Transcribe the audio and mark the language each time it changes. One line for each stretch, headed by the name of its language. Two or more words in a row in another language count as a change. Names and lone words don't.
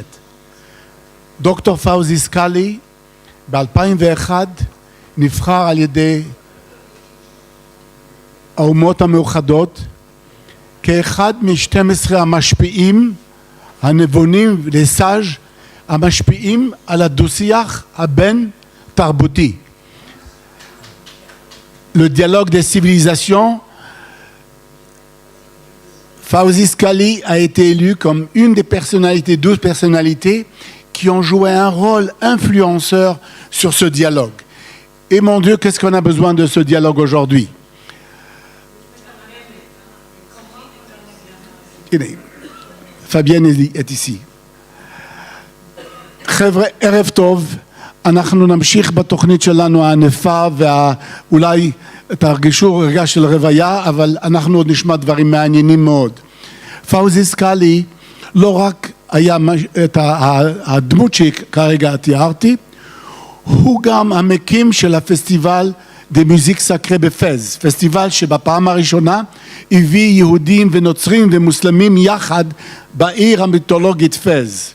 Hebrew: דוקטור פאוזי סקאלי ב-2001 נבחר על ידי האומות המאוחדות כאחד מ-12 המשפיעים הנבונים לסאז' המשפיעים על הדו-שיח הבין תרבותי.
French: Le dialogue des civilisations, Fawzi Skali a été élu comme une des personnalités, 12 personnalités qui ont joué un rôle influenceur sur ce dialogue. Et mon Dieu, qu'est-ce qu'on a besoin de ce dialogue aujourd'hui? Fabienne est ici.
Hebrew: חבר'ה, ערב טוב. אנחנו נמשיך בתוכנית שלנו הענפה ואולי תרגישו רגע של רוויה, אבל אנחנו עוד נשמע דברים מעניינים מאוד. פאוזי סקאלי לא רק היה את הדמות שכרגע תיארתי, הוא גם המקים של הפסטיבל דה מוזיק סקרה בפז, פסטיבל שבפעם הראשונה הביא יהודים ונוצרים ומוסלמים יחד בעיר המיתולוגית פז.